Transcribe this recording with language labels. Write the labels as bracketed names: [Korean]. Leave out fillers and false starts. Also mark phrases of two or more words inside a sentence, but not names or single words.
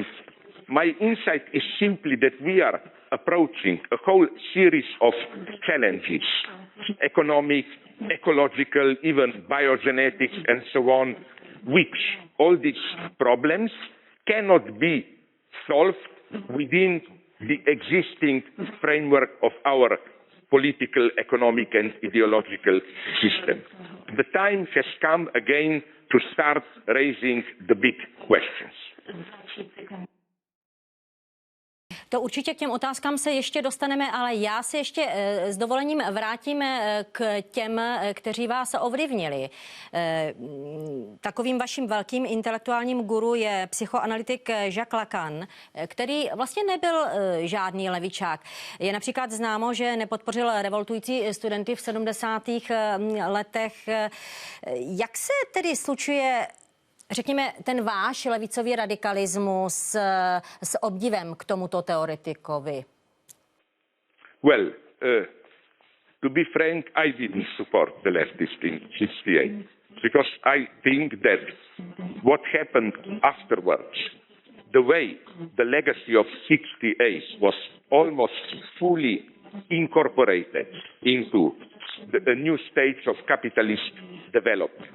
[English] My insight is simply that we are approaching a whole series of challenges, economic, ecological, even biogenetics and so on, which all these problems cannot be solved within the existing framework of our political, economic and ideological system. The time has come again to start raising the big questions. [Czech] To určitě k těm otázkám se ještě dostaneme, ale já se ještě s dovolením vrátím k těm, kteří vás ovlivnili. Takovým vaším velkým intelektuálním guru je psychoanalytik Jacques Lacan, který vlastně nebyl žádný levičák. Je například známo, že nepodpořil revoltující studenty v 70. letech. Jak se tedy slučuje, řekněme, ten váš levicový radikalismus s obdivem k tomuto teoretikovi? [English] Well, to be frank, I didn't support the leftists in 68 because I think that what happened afterwards, the way the legacy of 68 was almost fully incorporated into the new stage of capitalist development.